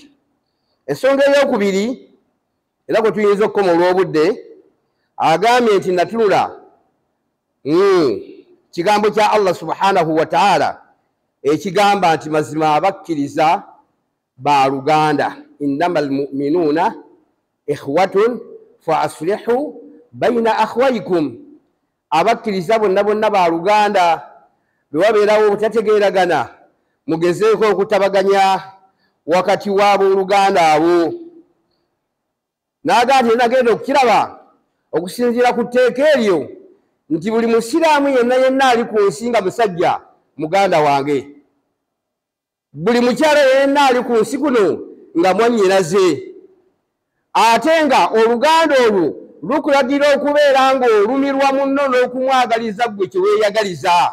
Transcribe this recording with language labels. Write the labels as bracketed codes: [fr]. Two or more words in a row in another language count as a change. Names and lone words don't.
[lg] Ensonga ey'okubiri era kwe tuyinza okukoma olw'obudde agambye nti natunula kigambo kya Allah [ar] سبحانه وتعالى [lg] ekigamba nti mazima abakkiriza ba luganda, [ar] إنما المؤمنون إخوة فأصلحوا بين أخويكم. [lg] Abakkiriza bonna bonna ba luganda, bwe wabeerawo obutategeeragana mugezeeko okutabaganya wakati w'abooluganda abo. N'agamba nti nagenda okukiraba okusinziira ku tteeka eryo nti buli musiraamu yenna ali ku nsi nga musajja muganda wange, buli mukyala yenna ali ku nsi kuno nga mwannyinaze, ate nga oluganda olwo lukulagira okubeera ng'olumirwa munno n'okumwagaliza ggwe kye weeyagaliza.